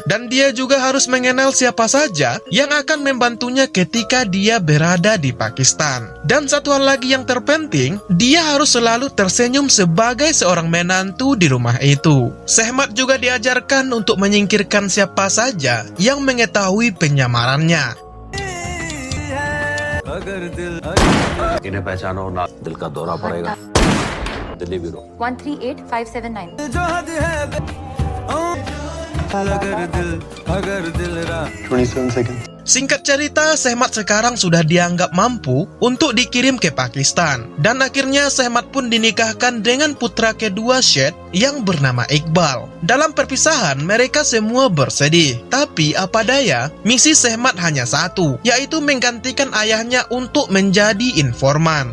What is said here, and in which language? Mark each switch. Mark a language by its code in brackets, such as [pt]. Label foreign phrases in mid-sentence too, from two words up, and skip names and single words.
[id] Dan dia juga harus mengenal siapa saja yang akan membantunya ketika dia berada di Pakistan. Dan satu hal lagi yang terpenting, dia harus selalu tersenyum sebagai seorang menantu di rumah itu. Sehmat juga diajarkan untuk menyingkirkan siapa saja yang mengetahui penyamarannya. [hi] इन्हें पहचानो ना दिल का दौरा पड़ेगा दिल्ली ब्यूरो 138579 [en] 27 seconds. [id] Singkat cerita, Sehmat sekarang sudah dianggap mampu untuk dikirim ke Pakistan. Dan akhirnya Sehmat pun dinikahkan dengan putra kedua Syed yang bernama Iqbal. Dalam perpisahan, mereka semua bersedih. Tapi apa daya, misi Sehmat hanya satu, yaitu menggantikan ayahnya untuk menjadi informan.